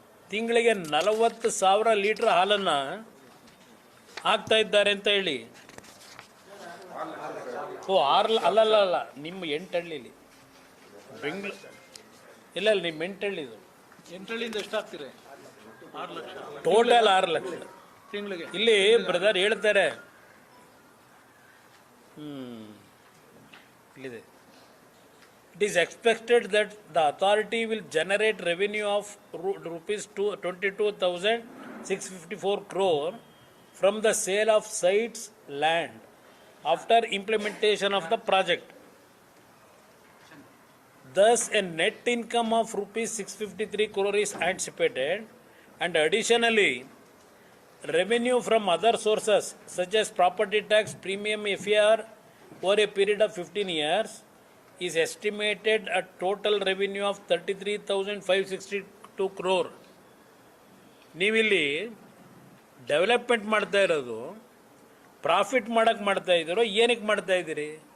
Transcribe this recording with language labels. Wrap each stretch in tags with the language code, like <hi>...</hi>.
<kn>ತಿಂಗಳಿಗೆ 40,000 ಲೀಟ್ರ್ ಹಾಲನ್ನು ಹಾಕ್ತಾ ಇದ್ದಾರೆ ಅಂತ ಹೇಳಿ. ಅಲ್ಲಲ್ಲ, ನಿಮ್ಮ 8 ಹಳ್ಳಿಲಿ ಬೆಂಗಳೂರು ಇಲ್ಲ ನಿಮ್ಮ 8 ಹಳ್ಳಿದು 8 ಹಳ್ಳಿಯಿಂದ ಎಷ್ಟು ಹಾಕ್ತೀರಿ? 6 ಲಕ್ಷ ಟೋಟಲ್ 6 ಲಕ್ಷ ತಿಂಗಳಿಗೆ. ಇಲ್ಲಿ ಬ್ರದರ್ ಹೇಳ್ತಾರೆ, ಇಲ್ಲಿದೆ,</kn> <en>it is expected that the authority will generate revenue of rupees 22,654 crore from the sale of sites land after implementation of the project. Thus, a net income of rupees 653 crore is anticipated, and additionally, revenue from other sources such as property tax, premium, FAR over a period of 15 years is estimated at total revenue of 33,562 crore.</en> <kn>ನೀವಿಲ್ಲಿ development ಮಾಡ್ತಾ ಇರೋದು profit ಮಾಡೋಕ್ಕೆ ಮಾಡ್ತಾ ಇದ್ದೀರೋ ಏನಕ್ಕೆ ಮಾಡ್ತಾ ಇದ್ದೀರಿ?</kn>